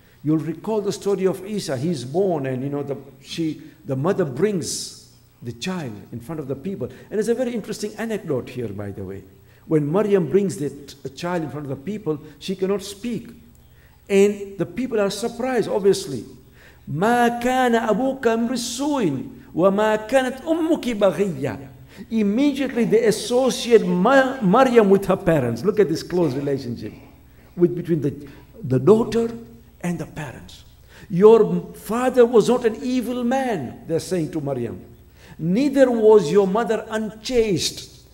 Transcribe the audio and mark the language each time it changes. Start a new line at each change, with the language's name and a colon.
English: You'll recall the story of Isa. He's born, and the mother brings the child in front of the people. And there's a very interesting anecdote here, by the way. When Maryam brings the child in front of the people, she cannot speak. And the people are surprised, obviously.
Arabic: ما كان أبوك امرئ سوء وما كانت أمك بغية.
English: Immediately they associate Maryam with her parents. Look at this close relationship between the daughter and the parents. Your father was not an evil man, they're saying to Maryam. Neither was your mother unchaste.